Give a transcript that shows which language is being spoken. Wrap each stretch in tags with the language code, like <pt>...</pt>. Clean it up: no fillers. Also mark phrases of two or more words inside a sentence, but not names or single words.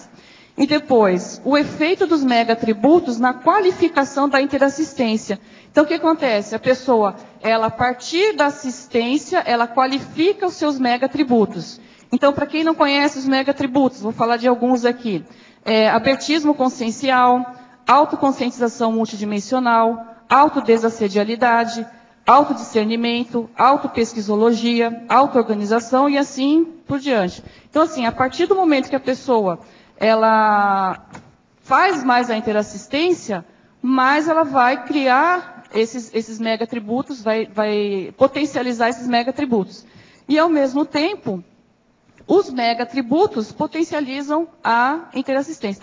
<pt>E depois, o efeito dos megatributos na qualificação da interassistência. Então, o que acontece? A pessoa, ela, a partir da assistência, ela qualifica os seus megatributos. Então, para quem não conhece os megatributos, vou falar de alguns aqui. Abertismo consciencial, autoconscientização multidimensional, autodesassedialidade, autodiscernimento, autopesquisologia, autoorganização e assim por diante. Então, assim, a partir do momento que a pessoa ela faz mais a interassistência, mais ela vai criar esses megatributos, vai potencializar esses megatributos. E, ao mesmo tempo, os megatributos potencializam a interassistência.</pt>